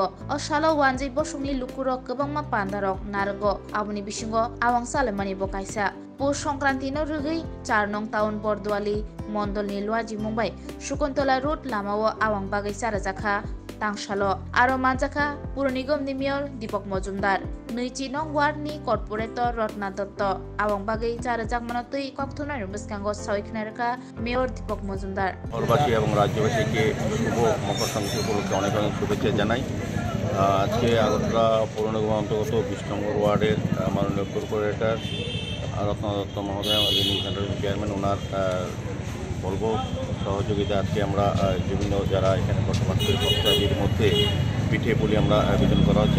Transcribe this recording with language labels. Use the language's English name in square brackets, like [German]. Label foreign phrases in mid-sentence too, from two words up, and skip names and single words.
[Bodo] अ सालो वानजै बसुंनि लुकुरो गोबांमा पान्दारक नारगो आबुनि बिसिंगो आवang सालेमानिबो कायसा पुष संक्रांति नो रुगै 4 नं टाउन बरदुआली मंडलनि लुआजि मुंबाइ शकुन्तला रोड लामाओ आवang बागै साराजाखा तांसालो आरो मानजाखा पुर निगमनि मेयर दीपक मजुमदार नैथि नं वार्डनि कर्पोरेटर रत्ना दत्त आवang बागै साराजाक मनतै कक्थनाय रुबसकांगो सयखनारका मेयर दीपक मजुमदार [Bangla] শহরবাসী এবং রাজ্যবাসীকে শুভ মকর সংক্রান্তি উপলক্ষে অনেক অনেক শুভেচ্ছা জানাই। আজকে আগরতলা পৌর নিগম অন্তর্গত 20 নম্বর ওয়ার্ডের মাননীয় কর্পোরেটর রত্না দত্ত মহোদয় যিনি [English] central chairman [Bangla] ওনার বলবো সহযোগিতা আজকে আমরা বিভিন্ন যারা এখানে বসবাস করে ভক্তদের মধ্যে পিঠে পুলি আমরা আয়োজন করা হচ্ছে।